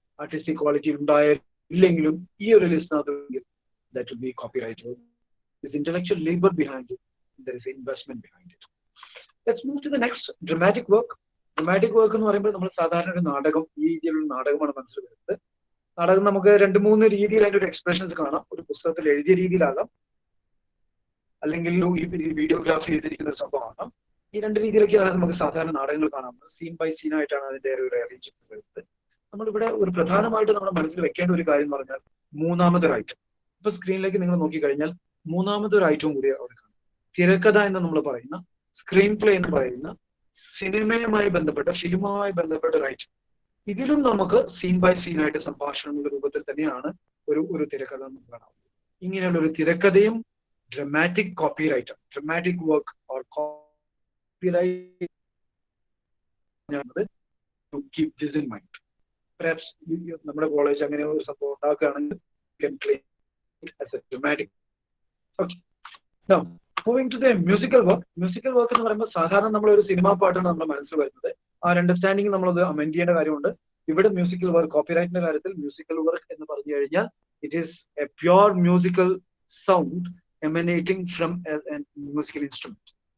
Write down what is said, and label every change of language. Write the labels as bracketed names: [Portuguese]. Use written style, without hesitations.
[English] Artistic quality [Malayalam] ഉണ്ടായെങ്കിലും ഈ ഒരു ലിസ്റ്റിനകത്ത് [English] that will be copyright. There's intellectual labor behind it. There is investment behind it. Let's move to the next, dramatic work. [Malayalam] Dramatic work എന്ന് പറയുമ്പോൾ നമ്മൾ സാധാരണ ഒരു നാടകം, ഈ രീതിയിലുള്ള നാടകമാണ് മനസ്സിൽ വരുന്നത്. നാടകം നമുക്ക് 2-3 രീതിയിൽ അതിന്റെ ഒരു എക്സ്പ്രഷൻസ് കാണാം. ഒരു പുസ്തകത്തിൽ എഴുതിയ രീതിയിലാകാം, അല്ലെങ്കിൽ ഈ വീഡിയോഗ്രാഫി ചെയ്തിരിക്കുന്ന ഒരു സംഭവമാകാം. ഈ 2 രീതിയിലൊക്കെയാണ് നമുക്ക് സാധാരണ നാടകങ്ങൾ കാണാം. സീൻ ബൈ സീൻ ആയിട്ടാണ് അതിന്റെ ഒരു അറേഞ്ച്മെന്റ് വരുന്നത്. നമ്മളിവിടെ ഒരു പ്രധാനമായിട്ട് നമ്മുടെ മനസ്സിൽ വെക്കേണ്ട ഒരു കാര്യം എന്ന് പറഞ്ഞാൽ മൂന്നാമതൊരു ഐറ്റം. ഇപ്പൊ സ്ക്രീനിലേക്ക് നിങ്ങൾ നോക്കിക്കഴിഞ്ഞാൽ മൂന്നാമതൊരു ഐറ്റവും കൂടി അവിടെ കാണാം. തിരക്കഥ എന്ന് നമ്മൾ പറയുന്ന, സ്ക്രീൻ പ്ലേ എന്ന് പറയുന്ന, സിനിമയുമായി ബന്ധപ്പെട്ട, ഫിലിമുമായി ബന്ധപ്പെട്ട ഒരു ഐറ്റം. ഇതിലും നമുക്ക് സീൻ ബൈ സീൻ ആയിട്ട് സംഭാഷണങ്ങളുടെ രൂപത്തിൽ തന്നെയാണ് ഒരു തിരക്കഥ നമുക്ക് കാണാം. ഇങ്ങനെയുള്ള ഒരു തിരക്കഥയും dramatic copyright, dramatic work or copyright, [English] to keep this in mind. Perhaps [Malayalam] നമ്മുടെ കോളേജ് അങ്ങനെ ഒരു സംഭവം ഉണ്ടാക്കുകയാണെങ്കിൽ [English] can claim it as a dramatic. Okay. Now, moving to the musical work. [Malayalam] Musical work എന്ന് പറയുമ്പോൾ സാധാരണ നമ്മളൊരു സിനിമാ പാട്ടാണ് നമ്മുടെ മനസ്സിൽ വരുന്നത്. ആ ഒരു അണ്ടർസ്റ്റാൻഡിങ് നമ്മളത് അമെൻഡ് ചെയ്യേണ്ട കാര്യമുണ്ട്. ഇവിടെ മ്യൂസിക്കൽ വർക്ക്, കോപ്പിറൈറ്റിന്റെ കാര്യത്തിൽ മ്യൂസിക്കൽ വർക്ക് എന്ന് പറഞ്ഞു കഴിഞ്ഞാൽ [English] It is a pure musical sound emanating from a musical instrument.